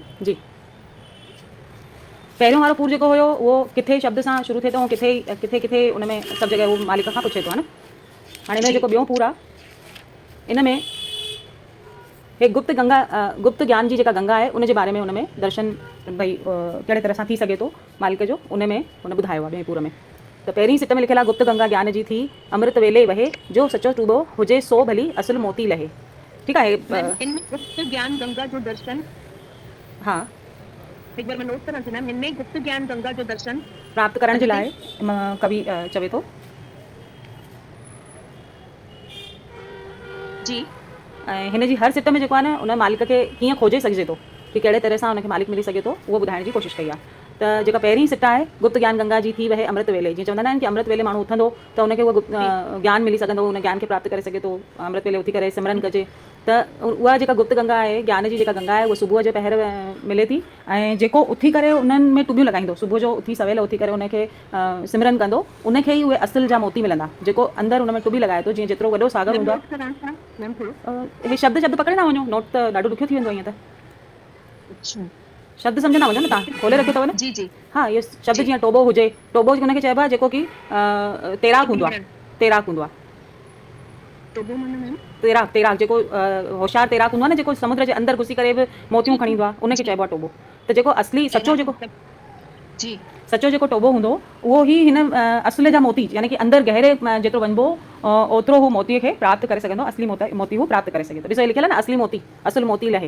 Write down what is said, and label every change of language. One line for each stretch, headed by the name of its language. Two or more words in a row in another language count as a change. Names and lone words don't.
Sindhi: जी पहिरियों वारो पूर जेको हुयो उहो किथे शब्द सां शुरू थिए थो ऐं किथे किथे किथे उन में सभु जॻह उहो मालिक खां पुछे थो, है न। हाणे हिन जो जेको ॿियों पूर आहे इन में हे गुप्त ज्ञान जी जेका गंगा आहे उन जे बारे में उन में दर्शन भई कहिड़े तरह सां थी सघे थो मालिक जो उन में हुन ॿुधायो आहे ॿिए पूर में। त पहिरीं सिट में लिखियलु आहे गुप्त गंगा ज्ञान जी थी अमृत वेले वहे जो सचो टूबो हुजे सो भली असुल मोती लहे। ठीकु आहे मैम इनमें गुप्त ज्ञान गंगा जो दर्शन, हा एक बार मैं नोट करा थी मैम, इनमें गुप्त ज्ञान गंगा जो दर्शन प्राप्त करण जे लाइ कवि चवे थो जी ऐं हिन जी हर सिट में जेको आहे न उन मालिक खे कीअं खोजे सघिजे थो कि कहिड़े तरह सां हुनखे मालिक मिली सघे थो उहो ॿुधाइण जी कोशिशि कई आहे त जेका पहिरीं सिट आहे गुप्त ज्ञान गंगा जी थी वहे अमृत वेले जीअं चवंदा आहिनि कि अमृत वेले माण्हू उथंदो त उनखे उहो ज्ञान मिली सघंदो उन ज्ञान खे प्राप्त करे सघे थो अमृत वेले उथी करे सिमरन कजे त उहा जेका गुप्त गंगा आहे ज्ञान जी जेका गंगा आहे उहा सुबुह जे पहर मिले थी ऐं जेको उथी करे उन्हनि में टुबियूं लॻाईंदो सुबुह जो उथी सवेल उथी करे उनखे सिमरन कंदो उनखे ई उहे असुल जा मोती मिलंदा जेको अंदरि उन में टुबी लॻाए थो जीअं जेतिरो वॾो सागर हूंदो आहे मैम थोड़ो हे शब्द शब्द पकड़े ना वञो नोट त ॾाढो ॾुखियो थी वेंदो ईअं त अच्छा शब्द सम्झंदा वञो न तव्हां खोले रखियो अथव न जी जी हा इहो शब्द जीअं टोबो हुजे टोबो हुनखे चइबो आहे जेको कि तैराक हूंदो आहे तैराक हूंदो आहे टोबो माना मैम तैराक तैराक जेको होशियारु तैराक हूंदो आहे न जेको समुद्र जे अंदरि घुसी करे बि मोतियूं खणी ईंदो आहे उनखे चइबो आहे टोबो त जेको असली सचो जेको जी सचो जेको टोबो हूंदो उहो ई हिन असुल जा मोती यानी कि अंदरि गहरे जेतिरो वञिबो ओतिरो हू मोतीअ खे प्राप्त करे सघंदो असली मोती हू प्राप्त करे सघे थो ॾिसो लिखियल आहे न असली मोती असुल मोती लहे